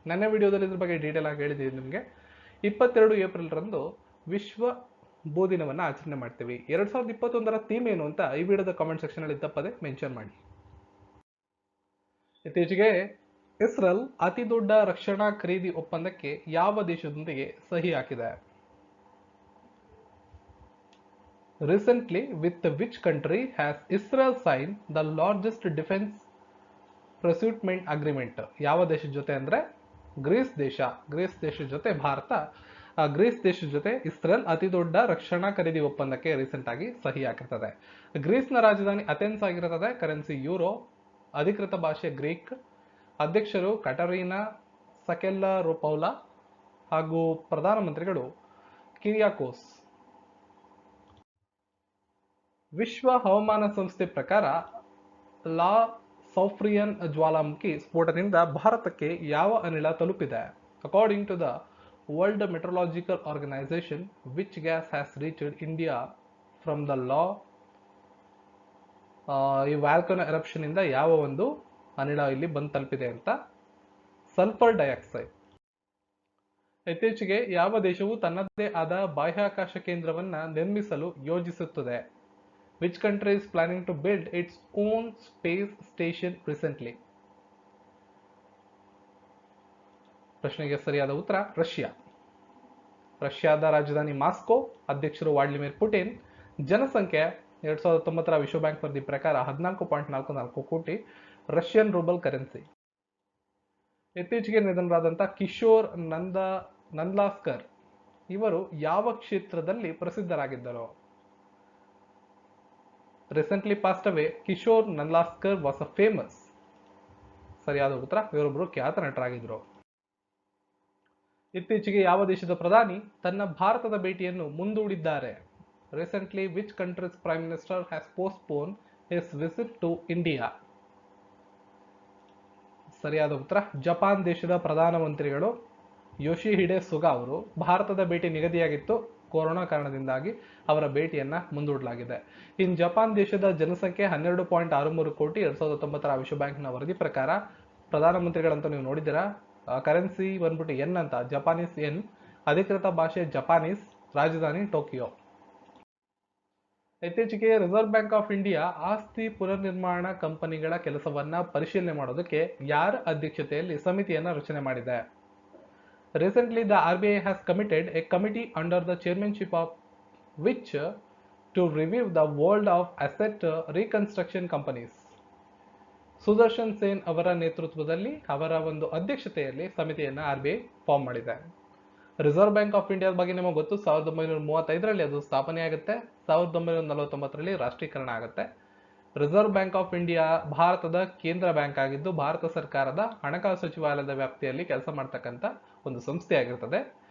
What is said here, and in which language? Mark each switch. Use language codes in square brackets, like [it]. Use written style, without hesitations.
[kn] ನನ್ನ ವಿಡಿಯೋದಲ್ಲಿ ಇದ್ರ ಬಗ್ಗೆ ಡೀಟೇಲ್ ಆಗಿ ಹೇಳಿದ್ದೀನಿ ನಿಮಗೆ. 22 ಏಪ್ರಿಲ್ ರಂದು ವಿಶ್ವ ಭೂದಿನವನ್ನು ಆಚರಣೆ ಮಾಡ್ತೀವಿ. 2021ರ ಥೀಮ್ ಏನು ಅಂತ ಈ ವಿಡಿಯೋದ ಕಾಮೆಂಟ್ ಸೆಕ್ಷನ್ ಅಲ್ಲಿ ತಪ್ಪದೆ ಮೆನ್ಷನ್ ಮಾಡಿ. ಇತ್ತೀಚೆಗೆ ಇಸ್ರೇಲ್ ಅತಿ ದೊಡ್ಡ ರಕ್ಷಣಾ ಖರೀದಿ ಒಪ್ಪಂದಕ್ಕೆ ಯಾವ ದೇಶದೊಂದಿಗೆ ಸಹಿ ಹಾಕಿದೆ? [en] Recently, with which country has Israel signed the largest defense procurement agreement? [kn] ಯಾವ ದೇಶದ ಜೊತೆ ಅಂದ್ರೆ ಗ್ರೀಸ್ ದೇಶ. ಗ್ರೀಸ್ ದೇಶದ ಜೊತೆ ಭಾರತ, ಗ್ರೀಸ್ ದೇಶದ ಜೊತೆ ಇಸ್ರೇಲ್ ಅತಿ ದೊಡ್ಡ ರಕ್ಷಣಾ ಖರೀದಿ ಒಪ್ಪಂದಕ್ಕೆ ರೀಸೆಂಟ್ ಆಗಿ ಸಹಿ ಹಾಕಿರ್ತದೆ. ಗ್ರೀಸ್ನ ರಾಜಧಾನಿ ಅಥೆನ್ಸ್ ಆಗಿರುತ್ತದೆ, ಕರೆನ್ಸಿ ಯೂರೋ, ಅಧಿಕೃತ ಭಾಷೆ ಗ್ರೀಕ್, ಅಧ್ಯಕ್ಷರು ಕಟರೀನಾ ಸಕೆಲ್ಲರೋಪೌಲಾ ಹಾಗೂ ಪ್ರಧಾನಮಂತ್ರಿಗಳು ಕಿರಿಯಾಕೋಸ್. ವಿಶ್ವ ಹವಾಮಾನ ಸಂಸ್ಥೆ ಪ್ರಕಾರ ಲಾ ಸೌಫ್ರಿಯನ್ ಜ್ವಾಲಾಮುಖಿ ಸ್ಫೋಟದಿಂದ ಭಾರತಕ್ಕೆ ಯಾವ ಅನಿಲ ತಲುಪಿದೆ? [en] According to the World Meteorological Organization, which gas has reached India from the ಲಾ? [kn] ಈ ವ್ಯಾಲ್ಕನೋ ಎರಪ್ಷನ್ ಇಂದ ಯಾವ ಒಂದು ಅನಿಲ ಇಲ್ಲಿ ಬಂದು ತಲುಪಿದೆ ಅಂತ? Sulphur dioxide. ಇತ್ತೀಚೆಗೆ ಯಾವ ದೇಶವು ತನ್ನದೇ ಆದ ಬಾಹ್ಯಾಕಾಶ ಕೇಂದ್ರವನ್ನ ನಿರ್ಮಿಸಲು ಯೋಜಿಸುತ್ತದೆ? [en] Which country is planning to build its own space station recently? [kn] ಪ್ರಶ್ನೆಗೆ ಸರಿಯಾದ ಉತ್ತರ ರಷ್ಯಾ. ರಷ್ಯಾದ ರಾಜಧಾನಿ ಮಾಸ್ಕೋ, ಅಧ್ಯಕ್ಷರು ವ್ಲಾಡಿಮಿರ್ ಪುಟಿನ್, ಜನಸಂಖ್ಯೆ 2019ರ ವಿಶ್ವ ಬ್ಯಾಂಕ್ ವರದಿ ಪ್ರಕಾರ 14.44 ಕೋಟಿ, ರಷ್ಯನ್ ರೂಬಲ್ ಕರೆನ್ಸಿ. ಇತ್ತೀಚೆಗೆ ನಿಧನರಾದಂಥ ಕಿಶೋರ್ ನಂದ್ಲಾಸ್ಕರ್ ಇವರು ಯಾವ ಕ್ಷೇತ್ರದಲ್ಲಿ ಪ್ರಸಿದ್ಧರಾಗಿದ್ದರು? [en] Recently passed away, Kishore Nandlaskar was a famous. [kn] ಸರಿಯಾದ ಉತ್ತರ, ಇವರೊಬ್ಬರು ಖ್ಯಾತ ನಟರಾಗಿದ್ದರು. ಇತ್ತೀಚೆಗೆ ಯಾವ ದೇಶದ ಪ್ರಧಾನಿ ತನ್ನ ಭಾರತದ ಭೇಟಿಯನ್ನು ಮುಂದೂಡಿದ್ದಾರೆ? [en] Recently, which country's prime minister has postponed his visit to India? [kn] ಸರಿಯಾದ ಉತ್ತರ, ಜಪಾನ್ ದೇಶದ ಪ್ರಧಾನಮಂತ್ರಿಗಳು ಯೋಶಿಹಿಡೆ ಸುಗಾ ಅವರು ಭಾರತದ ಭೇಟಿ ನಿಗದಿಯಾಗಿತ್ತು, ಕೊರೋನಾ ಕಾರಣದಿಂದಾಗಿ ಅವರ ಭೇಟಿಯನ್ನ ಮುಂದೂಡಲಾಗಿದೆ. ಇನ್ನು ಜಪಾನ್ ದೇಶದ ಜನಸಂಖ್ಯೆ 12.63 ಕೋಟಿ. 2019ರ ವಿಶ್ವ ಬ್ಯಾಂಕ್ನ ವರದಿ ಪ್ರಕಾರ ಪ್ರಧಾನಮಂತ್ರಿಗಳಂತ ನೀವು ನೋಡಿದ್ದೀರಾ, ಕರೆನ್ಸಿ ಬಂದ್ಬಿಟ್ಟು ಎನ್ ಅಂತ, ಜಪಾನೀಸ್ ಎನ್, ಅಧಿಕೃತ ಭಾಷೆ ಜಪಾನೀಸ್, ರಾಜಧಾನಿ ಟೋಕಿಯೋ. ಇತ್ತೀಚೆಗೆ ರಿಸರ್ವ್ ಬ್ಯಾಂಕ್ ಆಫ್ ಇಂಡಿಯಾ ಆಸ್ತಿ ಪುನರ್ನಿರ್ಮಾಣ ಕಂಪನಿಗಳ ಕೆಲಸವನ್ನ ಪರಿಶೀಲನೆ ಮಾಡೋದಕ್ಕೆ ಯಾರ ಅಧ್ಯಕ್ಷತೆಯಲ್ಲಿ ಸಮಿತಿಯನ್ನ ರಚನೆ ಮಾಡಿದೆ? [en] Recently, the RBI has committed a committee under the chairmanship of which to review the world of asset reconstruction companies. [kn] Sudarshan Sen ಅವರ ನೇತೃತ್ವದಲ್ಲಿ, ಅವರ ಒಂದು ಅಧ್ಯಕ್ಷತೆಯಲ್ಲಿ ಸಮಿತಿಯನ್ನು RBI ಫಾರ್ಮ್ ಮಾಡಿದೆ. ರಿಸರ್ವ್ ಬ್ಯಾಂಕ್ ಆಫ್ ಇಂಡಿಯಾದ ಬಗ್ಗೆ ನಿಮಗೆ ಗೊತ್ತು, 1935ರಲ್ಲಿ ಅದು ಸ್ಥಾಪನೆ ಆಗುತ್ತೆ, 1949ರಲ್ಲಿ ರಾಷ್ಟ್ರೀಕರಣ ಆಗುತ್ತೆ. ರಿಸರ್ವ್ ಬ್ಯಾಂಕ್ ಆಫ್ ಇಂಡಿಯಾ ಭಾರತದ ಕೇಂದ್ರ ಬ್ಯಾಂಕ್ ಆಗಿದ್ದು, ಭಾರತ ಸರ್ಕಾರದ ಹಣಕಾಸು ಸಚಿವಾಲಯದ ವ್ಯಾಪ್ತಿಯಲ್ಲಿ ಕೆಲಸ ಮಾಡ್ತಕ್ಕಂಥ ಒಂದು ಸಂಸ್ಥೆ ಆಗಿರ್ತದೆ.